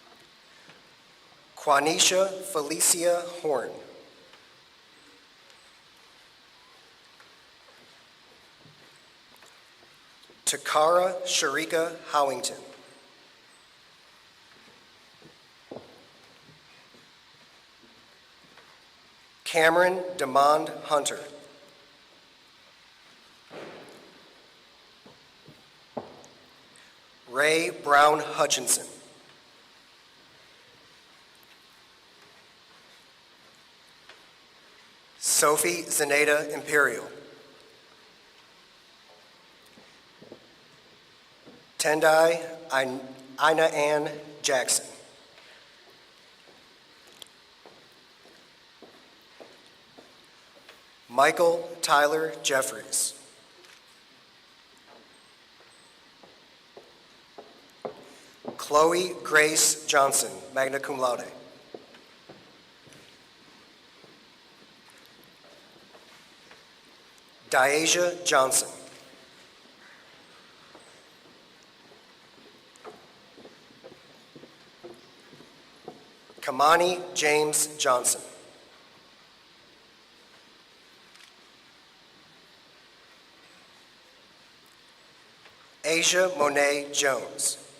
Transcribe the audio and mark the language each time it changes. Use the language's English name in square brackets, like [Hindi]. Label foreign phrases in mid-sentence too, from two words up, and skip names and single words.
[English] Quanisha Felicia Horn. Takara Sharika Howington. Cameron Demond Hunter. Ray Brown Hutchinson. Sophie Zenaida Imperial. Tendai Ina Ann Jackson. Michael Tyler Jeffries. Chloe Grace Johnson, [Latin] magna cum laude. [English] Diasia Johnson. Kamani James Johnson. Asia Monet Jones.